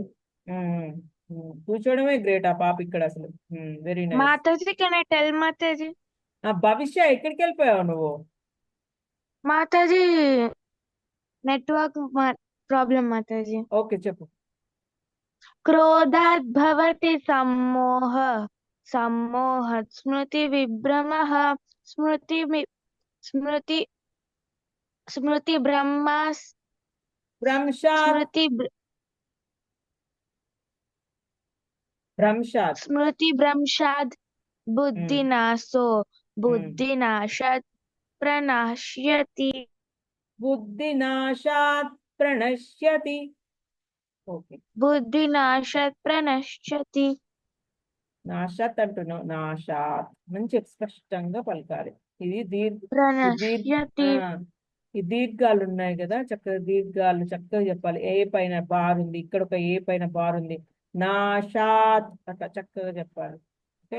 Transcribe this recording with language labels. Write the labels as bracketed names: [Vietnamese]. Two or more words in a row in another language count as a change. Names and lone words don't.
[Telugu] కూర్చోవడమే గ్రేట్ ఆ పాప ఇక్కడ అసలు. [English] very nice. మాతాజీ can I tell మాతాజీ? [Telugu] భవిష్య ఎక్కడికి వెళ్ళిపోయావు నువ్వు? మాతాజీ [English] network problem [Telugu] మాతాజీ. ఓకే చెప్పు. [Sanskrit] క్రోధాత్ భవతి सम्मोहात् स्मृतिविभ्रमः स्मृतिभ्रंशात् स्मृतिभ्रंशात् बुद्धिनाशात् प्रणश्यति. బుద్ధినాశాత్ ప్రణశ్యతి. [Telugu] ఓకే, [Sanskrit] बुद्धिनाशात् प्रणश्यति. [Telugu] నాశాత్ అంటున్నావు. నాశాత్ మంచి స్పష్టంగా పలకాలి. ఇది [Sanskrit] प्रणश्यति. [Telugu] ఈ దీర్ఘాలు ఉన్నాయి కదా, చక్కగా దీర్ఘాలు చక్కగా చెప్పాలి. ఏ పైన బార్ ఉంది, ఇక్కడ ఒక ఏ పైన బార్ ఉంది. నాశాత్ అట్లా చక్కగా చెప్పాలి. ఓకే.